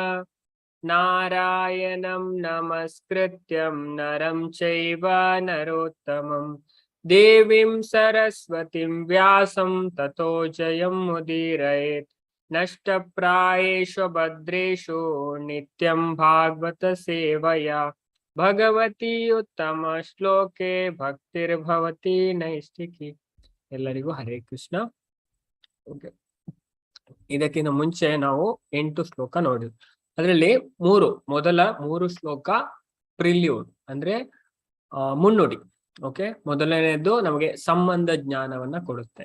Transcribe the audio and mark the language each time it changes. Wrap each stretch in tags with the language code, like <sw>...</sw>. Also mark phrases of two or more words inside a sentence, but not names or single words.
<sa>नारायणं नमस्कृत्यं नरं चैव नरोत्तमं देवीं सरस्वतीं व्यासं ततो जयमुदीरयेत्। नष्टप्रायेषु भद्रेषु नित्यं भागवत सेवया भगवती उत्तम श्लोके भक्तिर्भवति नैष्ठिकी।</sa> <kn>ಎಲ್ಲರಿಗೂ ಹರೇ ಕೃಷ್ಣ. ಓಕೆ, ಇದಕ್ಕಿಂತ ಮುಂಚೆ ನಾವು 8 ಶ್ಲೋಕ ನೋಡಿದ್ವಿ. ಅದರಲ್ಲಿ ಮೊದಲ 3 ಶ್ಲೋಕ ಪ್ರಿಲ್ಯೂಡ್ ಅಂದ್ರೆ ಮುನ್ನುಡಿ. ಓಕೆ, ಮೊದಲನೇದು ನಮಗೆ ಸಂಬಂಧ ಜ್ಞಾನವನ್ನ ಕೊಡುತ್ತೆ.</kn>